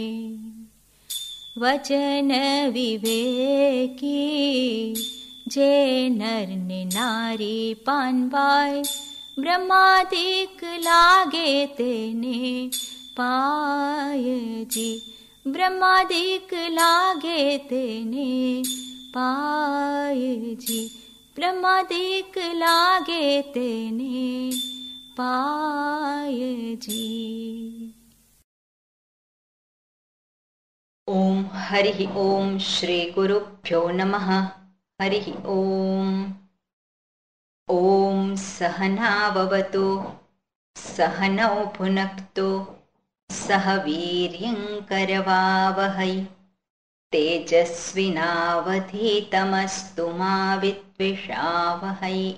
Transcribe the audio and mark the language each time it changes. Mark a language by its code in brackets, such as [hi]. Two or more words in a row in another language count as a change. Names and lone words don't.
[gu] વચન વિવેકી જે નર ને નારી પાનબાઈ, બ્રહ્માદિક લાગે તેને પાય જી। બ્રહ્માદિક લાગે તેને પાય જી। બ્રહ્માદિક લાગે તેને પાય જી। [sa] ओम हरि ओम श्री गुरुभ्यो नमः। हरि ओम। ओम सहनाववतु सहनौ भुनक्तु सह वीर्यं करवावहै, तेजस्विनावधीतमस्तु मा विद्विषावहै।